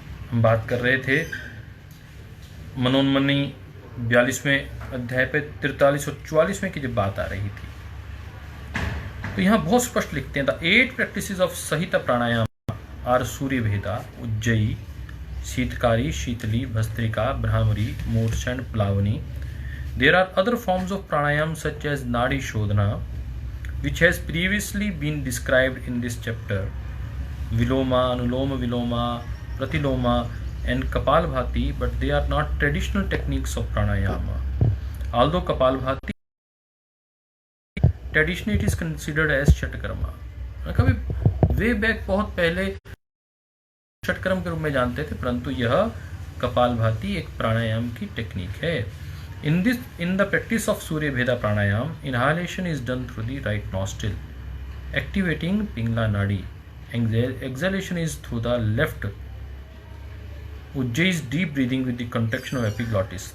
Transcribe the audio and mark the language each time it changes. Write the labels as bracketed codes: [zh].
[hi] हम बात कर रहे थे मनोन्मनी 42वें अध्याय पे 43 और 44 में की जब बात आ रही थी, तो यहां बहुत स्पष्ट लिखते हैं, [en] The 8 practices of sahita pranayama are Surya Bheda, Ujjayi, Sheetkari, Sheetali, Bhastrika, Bhramari, Moorchha and Plavini. There are other forms of pranayama such as Nadi Shodhana, which has previously been described in this chapter, Viloma, Anuloma Viloma, Pratiloma and Kapalbhati, but they are not traditional techniques of pranayama. Although Kapalbhati traditionally it is considered as Shatkarma. [hi] कभी way back बहुत पहले षटकर्म के रूप में जानते थे, परंतु यह कपालभाति एक प्राणायाम की टेक्निक है। [en] In the practice of Surya Bheda Pranayam, inhalation is done through the right nostril, activating Pingla Nadi. Exhalation is through the left. Ujjayi is deep breathing with the contraction of epiglottis.